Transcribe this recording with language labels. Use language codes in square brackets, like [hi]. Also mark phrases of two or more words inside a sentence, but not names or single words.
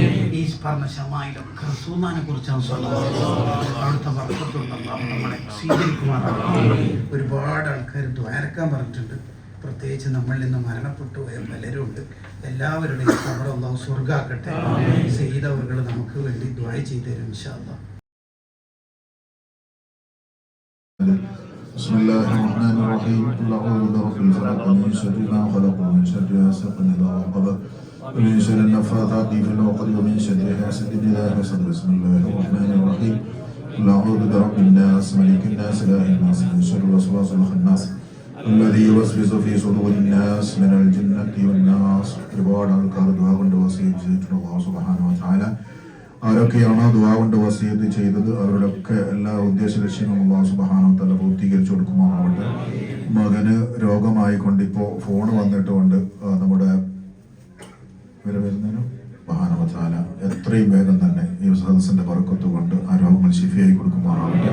[ml] ഈ പറഞ്ഞ ശമായിലൊക്കെ റസൂലിനെ കുറിച്ചാണ് അവിടുത്തെ ബർക്കത്തുള്ള അല്ലാഹു നമ്മളെ സ്വീകരിക്കുമാറാകട്ടെ. ഒരുപാട് ആൾക്കാർ ദ്വാരക്കാൻ പറഞ്ഞിട്ടുണ്ട്. പ്രത്യേകിച്ച് നമ്മളിൽ നിന്ന് മരണപ്പെട്ടു പോയ പലരും ഉണ്ട്. എല്ലാവരുടെയും ഖബർ അല്ലാഹു സ്വർഗ്ഗാക്കട്ടെ. സയ്യിദ് അവர்கள் നമുക്ക് വേണ്ടി ദുആ ചെയ്തു തരും [ar] إن شاء الله. بسم الله الرحمن الرحيم. قل أعوذ برب الفلق من شر ما خلق ومن شر غاسق إذا وقب ومن شر النفاثات في العقد ومن شر حاسد إذا حسد. بسم الله الرحمن الرحيم. قل أعوذ برب الناس ملك الناس إله الناس من شر الوسواس الخناس الذي يوسوس في صدور الناس من الجنة والناس. [ml] ഒരുപാട് ആൾക്കാർ ദുആ കൊണ്ട് വസിയത്ത് ചെയ്തിട്ടുണ്ട്. അല്ലാഹു [ar] سبحانه وتعالى [ml] ആരൊക്കെയാണോ ദുആ കൊണ്ട് വസിയത്ത് ചെയ്തത് അവരുടെയൊക്കെ എല്ലാ ഉദ്ദേശ ലക്ഷ്യങ്ങളും അല്ലാഹു [ar] سبحانه وتعالى [ml] പൂർത്തീകരിച്ചു കൊടുക്കുമാറാവട്ടെ. മകന് രോഗമായിക്കൊണ്ട് ഇപ്പോൾ ഫോൺ വന്നിട്ടുകൊണ്ട് നമ്മുടെ വരുന്നതിനും [ar] سبحانه وتعالى [ml] എത്രയും വേഗം തന്നെ ഈ സദസ്സിന്റെ ബർക്കത്ത് കൊണ്ട് ആ രോഗങ്ങൾ ശിഫയായി കൊടുക്കുമാറാവട്ടെ.